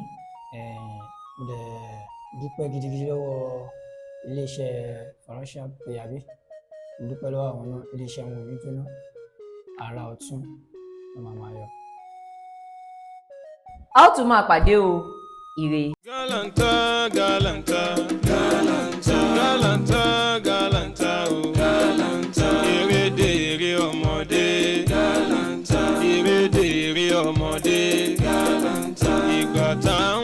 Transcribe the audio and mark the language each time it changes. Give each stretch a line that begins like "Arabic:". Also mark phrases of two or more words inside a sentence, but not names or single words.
Yoruba: Mo dẹ̀ dúpẹ́ gidigidi lọ́wọ́ iléeṣẹ́ Ferrasius Pay àbí mo dúpẹ́ lọ́wọ́ àwọn náà, iléeṣẹ́ wọn ò ní jóná, àrà ọ̀tún ló máa yọ. A ó tún máa pàdé o, ire. Galanta, galanta, galanta, galanta, galanta, oh. Galanta. Èrè ọmọdé. Galanta. Èrè ọmọdé. Galanta. Ìgbà tá